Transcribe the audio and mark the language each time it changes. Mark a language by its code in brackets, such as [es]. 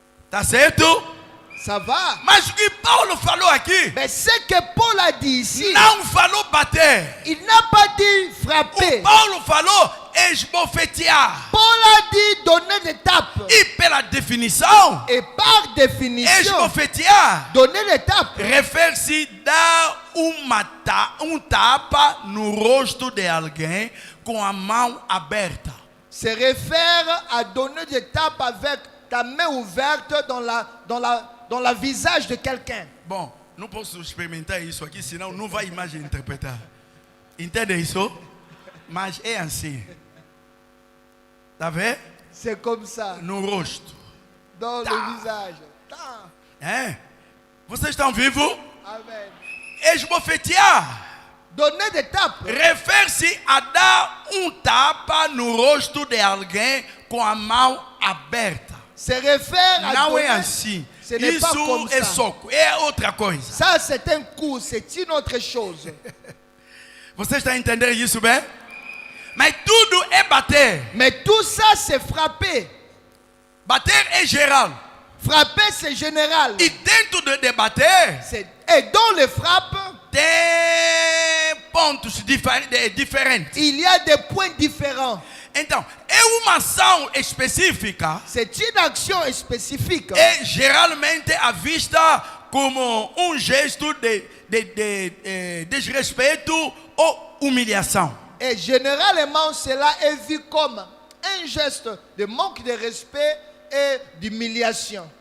[pt] Tá certo? [fr] Ça va. [pt] Mas o que Paulo falou aqui, [fr] Mais ce que Paul a dit ici, [pt] não falou bater. [fr] il n'a pas dit frapper. [pt] O Paulo falou esbofetear. [fr] Paul a dit donner des tapes. [pt] E pela definição, [fr] Et par définition, [pt] esbofetear [fr] donner des tapes [pt] refere-se dar um tapa no rosto de alguém com a mão aberta. [fr] se réfère à donner des tapes avec ta main ouverte dans la visage de quelqu'un. [pt] Bom, não posso experimentar isso aqui, senão não vai imagem interpretar. Entende isso? Mas é assim. Tá vendo? [fr] C'est comme ça, [pt] No rosto. [fr] dans [pt] Tá. [fr] le visage. Ta. [pt] É? Vocês estão vivos? Amen. Esbofetear [fr] Donner des tapes [pt] refere-se a dar tapa no rosto de alguém com a mão aberta. [fr] se réfère à [pt] Não é [fr] donner. [pt] assim. [fr] Ce n'est pas comme [pt] Isso é soco, é outra coisa. [fr] Ça, c'est un coup, c'est une autre chose. [pt] Você está entendendo isso bem? Mas tudo é bater. [fr] Mais tout ça, c'est frapper. [pt] Bater é geral. [fr] Frapper, c'est général. [pt] E dentro de bater, [fr] Et dans les frappes, [pt] tem pontos diferentes. [fr] il y a des points différents. [pt] Então, é uma ação específica. [fr] C'est une action spécifique. [pt] É geralmente à vista como um gesto de desrespeito ou humilhação. [fr] Et généralement, cela est vu comme un geste de manque de respect et d'humiliation.